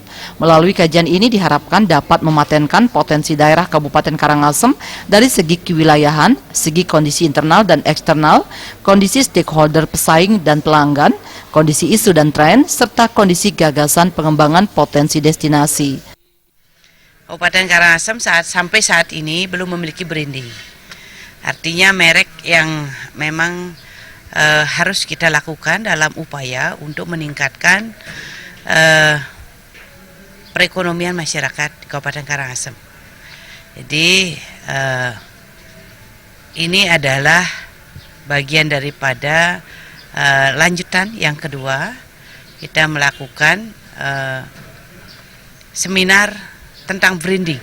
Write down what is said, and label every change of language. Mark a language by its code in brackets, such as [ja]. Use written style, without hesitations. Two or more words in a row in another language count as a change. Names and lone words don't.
[id] Melalui kajian ini diharapkan dapat mematenkan potensi daerah Kabupaten Karangasem dari segi kewilayahan, segi kondisi internal dan eksternal, kondisi stakeholder pesaing dan pelanggan, kondisi isu dan tren, serta kondisi gagasan pengembangan potensi destinasi. Kabupaten Karangasem sampai saat ini belum memiliki branding. Artinya merek yang memang harus kita lakukan dalam upaya untuk meningkatkan perekonomian masyarakat di Kabupaten Karangasem. Jadi ini adalah bagian daripada lanjutan yang kedua, kita melakukan seminar tentang branding.